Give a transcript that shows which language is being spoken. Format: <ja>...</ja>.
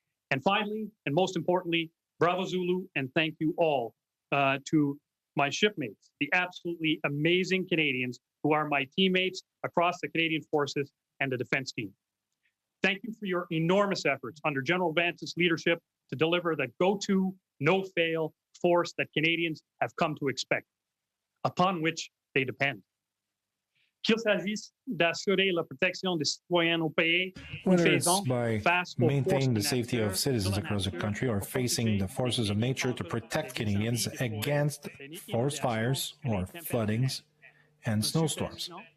<en>And finally, and most importantly, Bravo Zulu, and thank you all to my shipmates, the absolutely amazing Canadians who are my teammates across the Canadian Forces and the defense team. Thank you for your enormous efforts under General Vance's leadership to deliver the go-to, no-fail force that Canadians have come to expect, upon which they depend.</en> <fr>Qu'il s'agisse d'assurer la protection des citoyens au pays,</fr> <en>Whether it's by maintaining the safety of citizens across the country or facing the forces of nature to protect Canadians against forest fires or floodings and snowstorms.</en>